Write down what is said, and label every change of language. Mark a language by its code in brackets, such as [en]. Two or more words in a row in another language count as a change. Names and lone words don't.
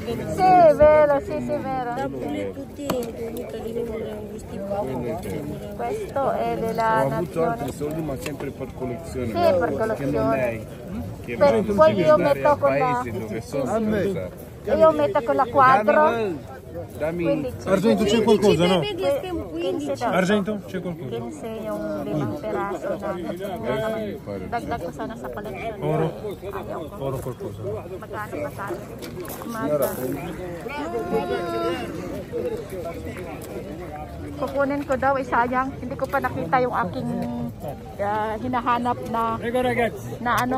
[it] Sì, vero, sì, sì, vero. Questo è della Ho avuto altri nazione. soldi ma sempre per collezione. Sì, per Che non collezione. lei. Che Poi io metto con la paese dove sono. io metto con la quadro Dammi 15. Argento c'è qualcosa, no? [tl] 15 daw. [it] Argento c'è qualcosa. [tl] 15 yung 5 peraso na. Dagdag ko sana sa collection. [it] Oro. [tl] Ayaw ko. [it] Oro qualcosa. [tl] Magkano pa tayo? Kukunin ko daw, sayang. Hindi ko pa nakita yung aking hinahanap na ano.